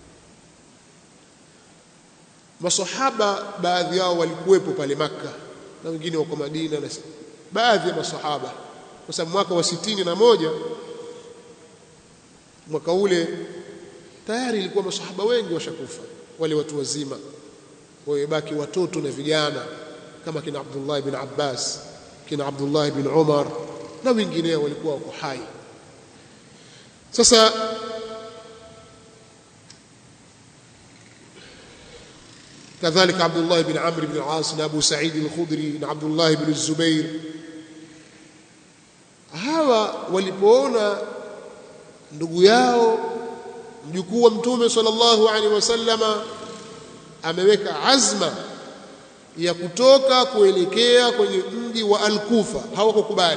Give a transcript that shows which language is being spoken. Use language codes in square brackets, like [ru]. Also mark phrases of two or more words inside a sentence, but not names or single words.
[sw] Masahaba baadhi yao walikuwepo pale Makka na wengine wako Madina, na baadhi ya masahaba, kwa sababu mwaka wa 61 mwaka ule tayari ilikuwa masahaba wengi washakufa, wale watu wazima, wabaki watoto na vijana kama kina Abdullah ibn Abbas, kina Abdullah ibn Umar na wengineo walikuwa wako hai. [ar] Sasa كذلك عبد الله بن عمرو بن العاص أبو سعيد الخدري عبد الله بن الزبير. [sw] hawa walipoona ndugu yao mjukuu wa Mtume [ar] صلى الله عليه وسلم [sw] ameweka azma ya kutoka kuelekea kwenye mji wa Al-Kufa, hawakukubali.